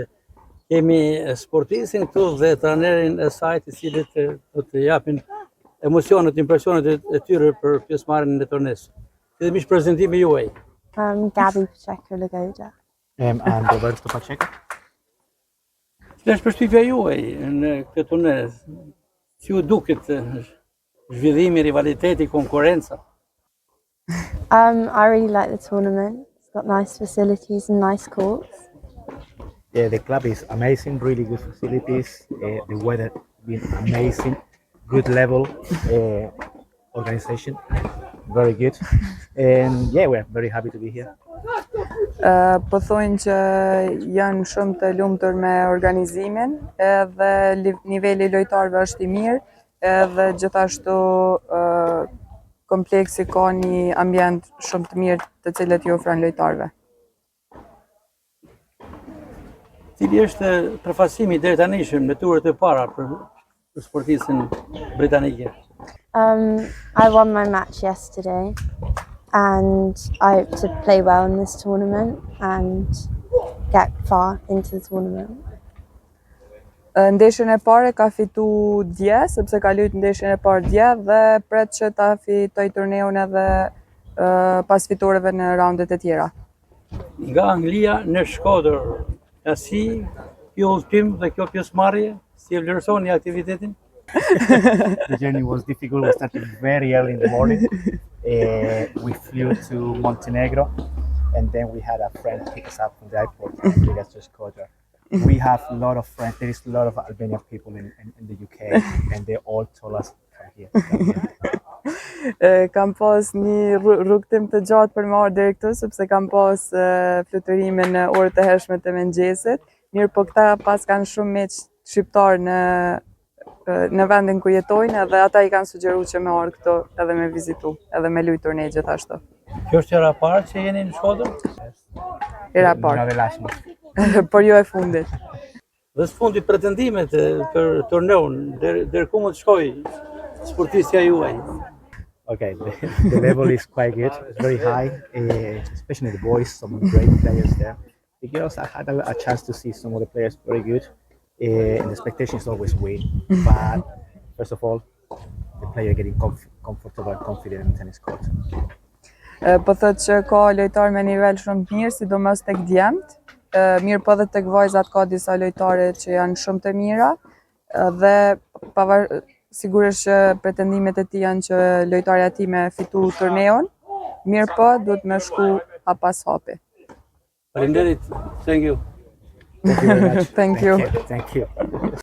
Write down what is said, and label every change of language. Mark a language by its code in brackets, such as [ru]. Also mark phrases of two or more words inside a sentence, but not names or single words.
[sq] Kemi sportistin këtu dhe trajnerin e saj, të cilët do të japin emocionet, impresionet e tyre për pjesëmarrjen në turnes. Dhe mish prezantimi juaj. Gabby Pacheco Lagoda. [en] And Roberto Pacheco. [sq] Cila është përshtypja juaj në këtë turnes? Si u duket zhvillimi, rivaliteti, konkurenca? [en] I really like the tournament. It's got nice facilities and nice courts. Yeah, the club is amazing, really good facilities. The weather been amazing, good level, organization, very good. And yeah, we're very happy to be here. [sq] Po thonë që janë shumë të lumtur me organizimin, edhe niveli lojtarëve është i mirë, edhe gjithashtu kompleksi ka një ambient shumë të mirë të cilët i ofron lojtarëve. Cili është përfaqësimi deri tanishëm në turet e para për sportistin britanike? [en] I won my match yesterday and I hope to play well in this tournament and get far into the tournament. [sq] Ndeshjen e parë ka fitu dje, sepse ka luajtur ndeshjen e parë dje dhe pret që ta fitoj turneun edhe pas fitoreve në raundet e tjera. Nga Anglia në Shkodër, si kjo udhëtim dhe kjo pjesëmarrje, si e vlerësoni aktivitetin? [en] The journey was difficult. We started very early in the morning. We flew to Montenegro, and then we had a friend pick us up from the airport and take us to Shkodër. We have a lot of friends. There is a lot of Albanian people in the UK, and they all told us come here. [sq] Kam pas një rrugtim të gjatë për më ardhur deri këtu, sepse kam pas fluturime në orët e hershme të mëngjesit. Mirë, po këta pas kanë shumë miq shqiptar në vendin ku jetojnë, edhe ata i kanë sugjeruar që me ardh këtu edhe me vizitu, edhe me luajtur turne gjithashtu. Kjo është hera e parë që jeni në Shkodër? Hera e parë. [en] Not the last one. [sq] Por jo e fundit. Dhe së fundi pretendimet për turneun, deri ku mund të shkojë sportistja juaj? [en] Okay, the level is quite good. It's very high, especially the boys. Some great players there. The girls, I had a chance to see some of the players very good. And the expectation is always win. But first of all, the player getting comfortable and confident in the tennis court. [sq] Po thotë që ka lojtarë me nivel shumë të mirë, sidomos tek djemt. Mirë po dhe tek vajzat ka disa lojtare që janë shumë të mira dhe sigurisht që pretendimet e tij janë që lojtarja e tij me fitu turneun. Mirë po duhet me shku hap pas hapi. Faleminderit. [en] Thank you. Thank you very much. Thank you. Thank you.